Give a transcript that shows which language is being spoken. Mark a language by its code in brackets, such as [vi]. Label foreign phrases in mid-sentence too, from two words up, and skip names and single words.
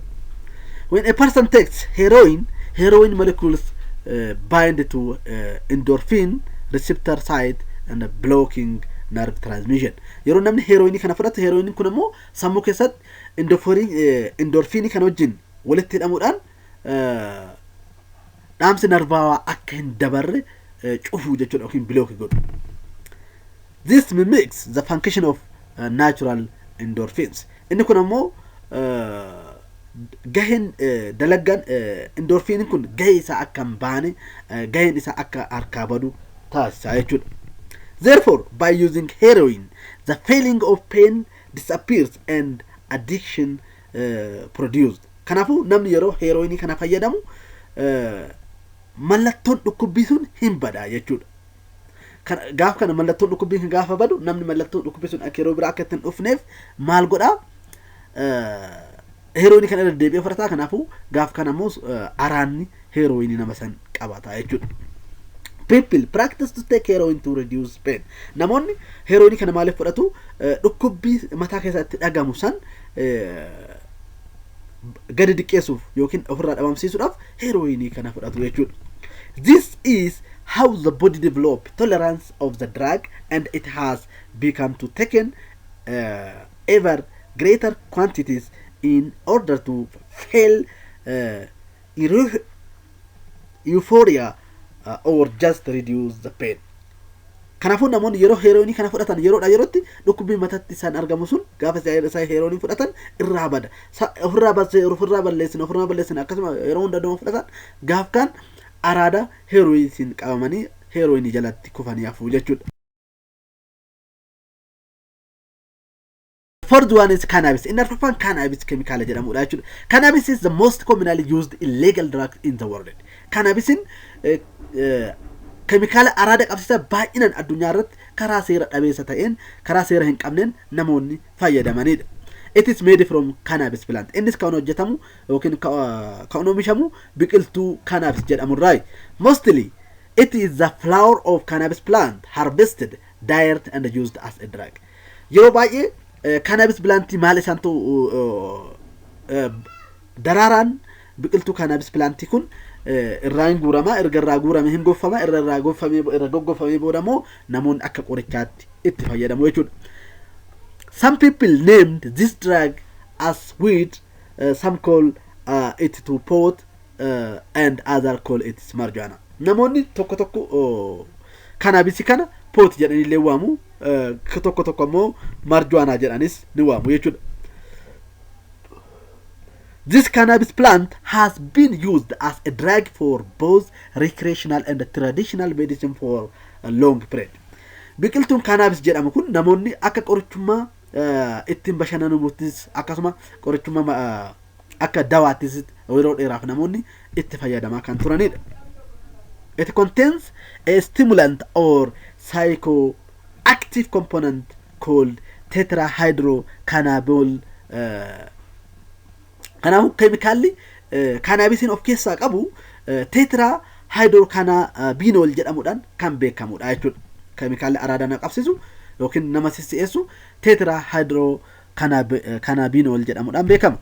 [en] When a person takes heroin molecules bind to endorphin receptor site and blocking nerve transmission. [om] Yeroo namni heroinii kana fudhatu heroiniin kun immoo sammuu keessatti endorphinii kana wajjin walitti hidhamuudhaan dhaamsi narvaawaa akka hin dabarre cufuu jechuudha yookiin block godhu. [en] This mimics the function of natural endorphins. [om] Inni kun ammoo gaheen dalagaan endorphiniin kun gahee isaa akka hin baane gaheen isaa akka harkaa badu taasisa jechuudha. [en] Therefore, by using heroin, the feeling of pain disappears and addiction produced. [om] Kanaafuu namni yeroo heroinii kana fayyadamu mallattoon dhukkubbii sun hin badaa jechuudha. Gaafa kana mallattoon dhukkubbii gaafa badu namni mallattoon dhukkubbii sun akka yeroo biraa akka hin dhufneef maal godhaa? heroin kan irra deebi'ee fudhata. Kanaafuu gaaf kanammoo araanni heroin nama san qabata jechuudha. [en] People practice to take heroin to reduce pain. [om] Namoonni heroin kana maaliif fudhatu? Dhukkubbii mataa keessatti dhagamu san gadi diqqeessuuf yookiin ofirraa dhabamsiisuudhaaf heroin kana fudhatu jechuudha. [en] This is how the body develop tolerance of the drug, and it has become to taken ever greater quantities in order to feel euphoria or just reduce the pain. [om] Kanaafuu namoonni yeroo heroin kana fudhatan yeroodha yerootti dhukkubbii mataatti isaan argamu sun gaafa isaa heroin fudhatan irraa bada. Ofirraa balleessin akkasuma yeroo hunda doma fudhatan gaaf kan araada heroin qabamanii heroin jalatti kufanii hafuu jechuudha. [en] Fourth one is cannabis. In Afan, cannabis chemical [om] jedhamudha jechuudha. [en] Cannabis is the most commonly used illegal drug in the world. Cannabis chemical [om] araada qabsiisa baay'inaan addunyaa irratti karaa seera dhabeessa ta'een karaa seera hin qabneen namoonni fayyadamanidha. [en] It is made from cannabis plant. [om] Innis kan hojjetamu yookiin kan oomishamu biqiltuu cannabis jedhamurraa. [en] Mostly it is the flower of cannabis plant harvested, dried and used as a drug. [om] Yeroo baay'ee [en] cannabis plant [om] maal isaantu daraaraan biqiltuu [en] cannabis plant [om] kun irraa guurama, erga irraa guurame hin goffama, irra goggofamee boodammoo namoonni akka qorichaatti itti fayyadamu jechuudha. [en] Some people named this drug as weed, some call it to pot, and other call it marijuana. [om] Namoonni tokko cannabis kana pot jedhanii illee waamu, tokko ammoo marijuana jedhanis ni waamu jechuudha. [en] This cannabis plant has been used as a drug for both recreational and traditional medicine for a long period. [om] Biqiltuun cannabis jedhamu kun namoonni akka qorichummaa ittiin bashannanamuutis akkasuma qorichummaa akka dawaattis yeroo dheeraaf namoonni itti fayyadamaa kan turanidha. [en] It contains a stimulant or psychoactive component called tetrahydrocannabinol. [om] Kanaafuu keemikaalli cannabisiin of keessaa qabu tetrahydrocannabinol jedhamuudhaan kan beekamudha jechuudha. Keemikaalli araada qabsiisu yookiin nama sissi'eessu tetrahydrocannabinol jedhamuudhaan beekama.